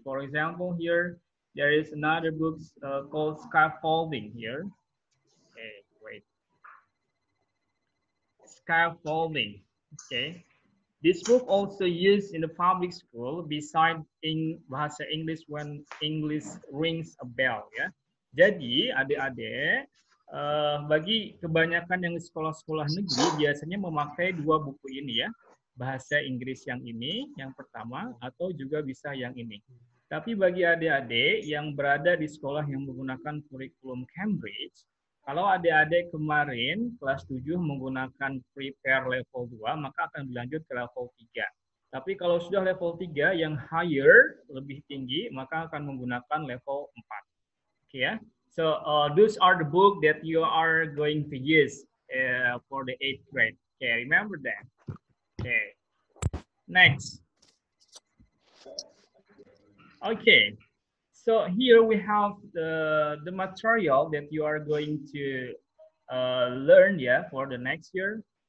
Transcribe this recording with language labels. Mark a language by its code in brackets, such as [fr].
[en] For example, here there is another book called Scaffolding here. Okay, wait. Scaffolding. Okay. This book also used in the public school beside in bahasa English when English rings a bell, ya. [id] Jadi adik-adik bagi kebanyakan yang sekolah-sekolah negeri biasanya memakai dua buku ini, ya, bahasa Inggris yang ini yang pertama atau juga bisa yang ini. Tapi bagi adik-adik yang berada di sekolah yang menggunakan kurikulum Cambridge, kalau adik-adik kemarin kelas 7 menggunakan prepare level 2, maka akan dilanjut ke level 3. Tapi kalau sudah level 3 yang higher, lebih tinggi, maka akan menggunakan level 4. Okay, ya. [en] So those are the book that you are going to use for the 8th grade. Okay, remember that. Okay. Next. Okay. So here we have the material that you are going to learn, yeah, for the next year.